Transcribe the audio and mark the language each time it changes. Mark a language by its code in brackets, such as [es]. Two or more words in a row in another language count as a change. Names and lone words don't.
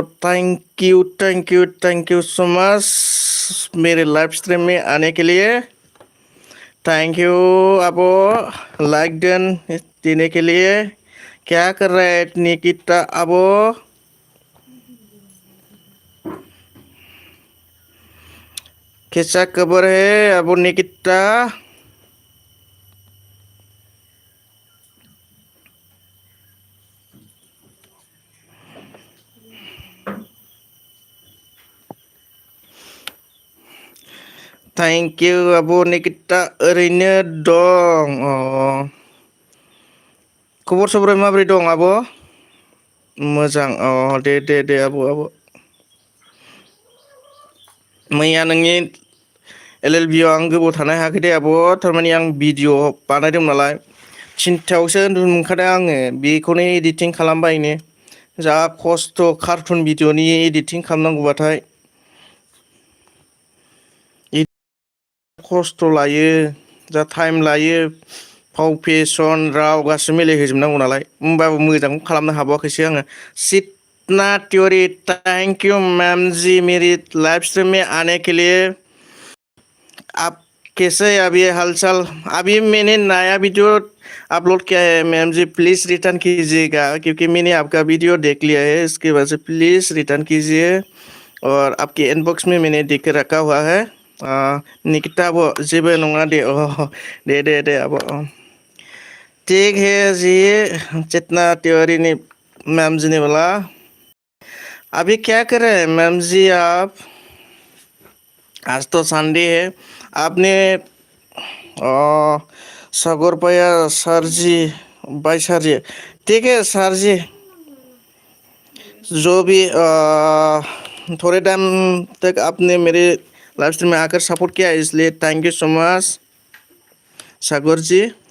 [en] thank you so much [hi] मेरे [en] live stream [hi] में आने के लिए [en] thank you [hi] अब लाइक देने के लिए क्या कर रहा है निकिता अब कैसा खबर है अब निकिता [en] thank you [brx] अब निकिता ओरैनो दं खबर सबर माबोरै दं आब' मोजां दे आब' मैया नोंनि LLB आव आं गोबाव थानो हायाखै दे आब' थारमाने आं भिडिअ बानायदोंमोन नालाय थिनथायावसो उन्दुनो मोनखादों आङो बेखौनो एडिटिं खालामबायनो जा खस्थ' कार्टुन भिडिअनि एडिटिं खालामनांगौबाथाय खस्थ' लायो जा टाइम लायो फाव फेसन राव गासिबो मिलायहोजोबनांगौ नालाय होमबाबो मोजां खालामनो हाबावाखैसो आङो सितना तिवारी [hi] थैंक यू मैम जी मेरी लाइव स्ट्रीम में आने के लिए आप कैसे अभी हालचाल अभी मैंने नया वीडियो अपलोड किया है मैम जी [en] please return [hi] कीजिएगा क्योंकि मैंने आपका वीडियो देख लिया है इसके वजह से [en] please return [hi] कीजिए और आपके इनबॉक्स में मैंने देख के रखा हुआ है निकिता वो [brx] जेबो नङा दे [hi] अब ठीक है जी चेतना तिवारी ने मैम जी ने बोला अभी क्या कर रहे हैं मैम जी आप आज तो संडे है आपने सागर पाया सर जी बाय सर जी ठीक है सर जी जो भी थोड़े टाइम तक आपने मेरे [en] live stream [hi] में आकर सपोर्ट किया इसलिए [en] thank you so much [hi] सागर जी